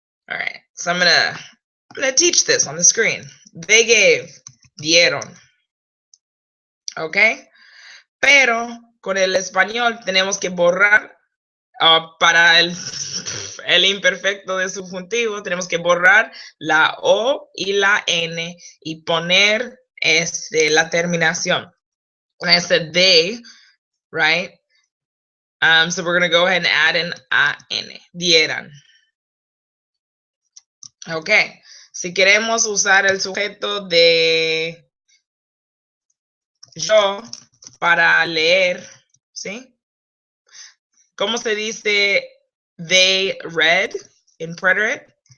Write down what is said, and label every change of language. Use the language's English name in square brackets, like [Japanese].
[English] All right, so I'm gonna teach this on the screen. They gave, dieron. ¿Ok? [Spanish] Pero con el español tenemos que borrar para el imperfecto de subjuntivo, tenemos que borrar la O y la N y poner la terminación. [English] When I said they, right? So we're going to go ahead and add an A-N, dieran. [Spanish] Ok, si queremos usar el sujeto de yo para leer, ¿sí? ¿Cómo se dice [English] they read in preterite?